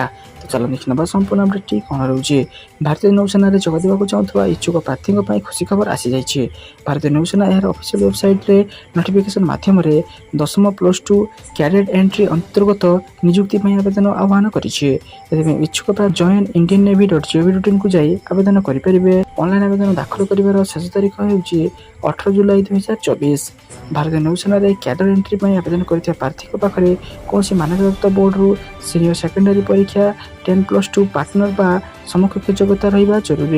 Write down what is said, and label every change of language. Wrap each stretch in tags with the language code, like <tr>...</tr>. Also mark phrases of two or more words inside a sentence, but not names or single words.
<or>ଚାଲନ୍ତୁ ଦେଖିନେବା ସମ୍ପୂର୍ଣ୍ଣ ଅପଡେଟ୍ଟି କ'ଣ ରହୁଛି। ଭାରତୀୟ ନୌସେନାରେ ଯୋଗ ଦେବାକୁ ଚାହୁଁଥିବା ଇଚ୍ଛୁକ ପ୍ରାର୍ଥୀଙ୍କ ପାଇଁ ଖୁସି ଖବର ଆସିଯାଇଛି। ଭାରତୀୟ ନୌସେନା ଏହାର</or> <en>official website</en> <or>ନୋଟିଫିକେସନ ମାଧ୍ୟମରେ 10ମ +2</or> <en>cadet entry</en> <or>ଅନ୍ତର୍ଗତ ନିଯୁକ୍ତି ପାଇଁ ଆବେଦନ ଆହ୍ୱାନ କରିଛି। ଏଥିପାଇଁ ଇଚ୍ଛୁକ ପ୍ରାର୍ଥୀ joinindiannavy.gov.in କୁ ଯାଇ ଆବେଦନ କରିପାରିବେ। ଅନଲାଇନ୍ ଆବେଦନ ଦାଖଲ କରିବାର ଶେଷ ତାରିଖ ହେଉଛି 18 ଜୁଲାଇ 2024। ଭାରତୀୟ ନୌସେନାରେ</or> <en>cadre entry</en> <or>ପାଇଁ ଆବେଦନ କରିଥିବା ପ୍ରାର୍ଥୀଙ୍କ ପାଖରେ କୌଣସି ମାନ୍ୟତାପ୍ରାପ୍ତ ବୋର୍ଡରୁ</or> <en>senior secondary</en> <or>ପରୀକ୍ଷା 10+2 ପାର୍ଟନର ବା ସମକକ୍ଷ ଯୋଗ୍ୟତା ରହିବା ଜରୁରୀ।</or>